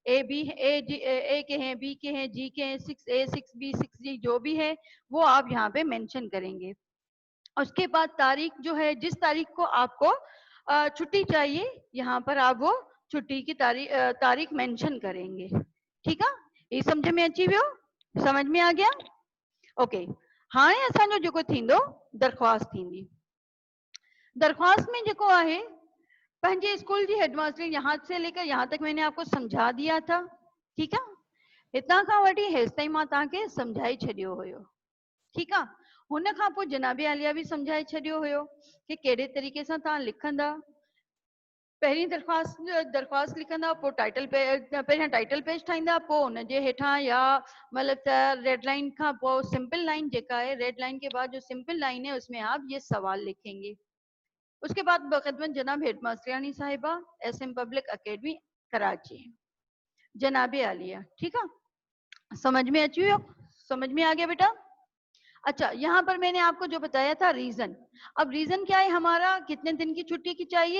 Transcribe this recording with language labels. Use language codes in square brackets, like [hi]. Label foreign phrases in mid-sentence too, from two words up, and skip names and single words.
[ur] اے کے ہیں، بی کے ہیں، جی کے ہیں، 6A 6B 6G جو بھی ہے وہ آپ یہاں پہ مینشن کریں گے. اس کے بعد تاریخ جو ہے، جس تاریخ کو آپ کو چھٹی چاہیے، یہاں پر آپ وہ چھٹی کی تاریخ مینشن کریں گے، ٹھیک ہے? [sd] ये समझ में अची वियो? [ur] سمجھ میں آ گیا? ओके, [sd] हाणे असांजो जेको थींदो दरख्वास्त थींदी। दरख्वास्त में जेको आहे, पंहिंजे स्कूल जी हेडमास्टर, [ur] یہاں سے لے کر یہاں تک میں نے آپ کو سمجھا دیا تھا، ٹھیک ہے? [sd] हितां खां वठी हेसि ताईं मां तव्हांखे सम्झाई छॾियो हुयो, ठीक आहे? हुन खां पोइ जनाबे आलिया भी समझाए छॾियो हुयो कि कहिड़े तरीक़े सां तव्हां लिखंदा। पहिरीं दरख्वास्त लिखंदा, पोइ टाइटल पेज, पहिरियां टाइटल पेज ठाहींदा, पोइ हुनजे हेठां या मतलब [ur] ریڈ لائن کے بعد جو سمپل لائن ہے، اس میں آپ یہ سوال لکھیں گے. اس کے بعد بخدمت جناب ہیڈ ماسٹرانی صاحبہ، SM پبلک اکیڈمی کراچی، جنابِ عالیہ، ٹھیک ہے? [sd] समझ में अच्छी हो? [ur] سمجھ میں آ گیا بیٹا? اچھا، یہاں پر میں نے آپ کو جو بتایا تھا ریزن، اب ریزن کیا ہے ہمارا، کتنے دن کی چھٹی کی چاہیے?